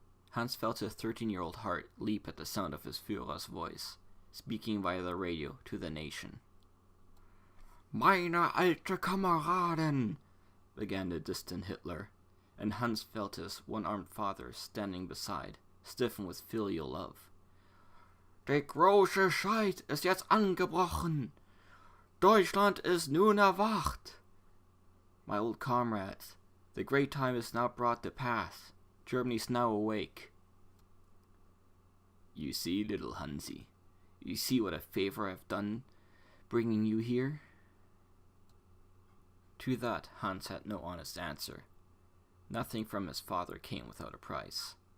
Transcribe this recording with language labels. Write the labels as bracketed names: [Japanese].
[English] Hans felt his 13-year-old heart leap at the sound of his Führer's voice, speaking via the radio to the nation. [German] "Meine alte Kameraden," [English] began the distant Hitler, and Hans felt his one-armed father standing beside, stiffen with filial love. [German] "Der große Scheit ist jetzt angebrochen. Deutschland ist nun erwacht. [English] My old comrades, the great time is now brought to pass. Germany's now awake." "You see, little Hansi, you see what a favor I've done bringing you here?" To that, Hans had no honest answer. Nothing from his father came without a price.